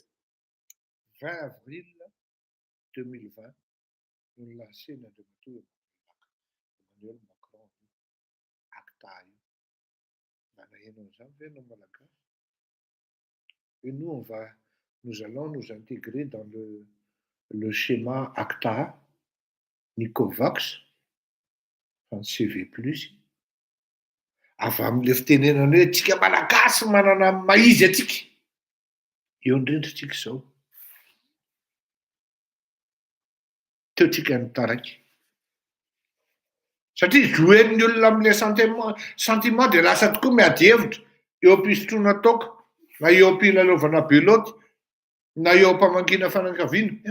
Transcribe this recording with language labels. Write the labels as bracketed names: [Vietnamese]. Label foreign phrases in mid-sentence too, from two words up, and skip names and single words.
[French] 20 avril 2020, nous lançons notre tour Emmanuel Macron ACTA. Et nous, nous allons nous intégrer dans le schéma ACTA, Nicovax, en CV+. [Malagasy] Avy amin'ilay fitenenana hoe tsika malagasy manana maizy atsika. Eo indrindra tsika izao. Teo tsika nitaraiky. Satria jouen'ny olona amin'ilay sentiment dia lasa tokoa miady hevitra eo am-pisotroana toaka, na eo am-pilalaovana beloty, na eo am-pamangina fanankaviana.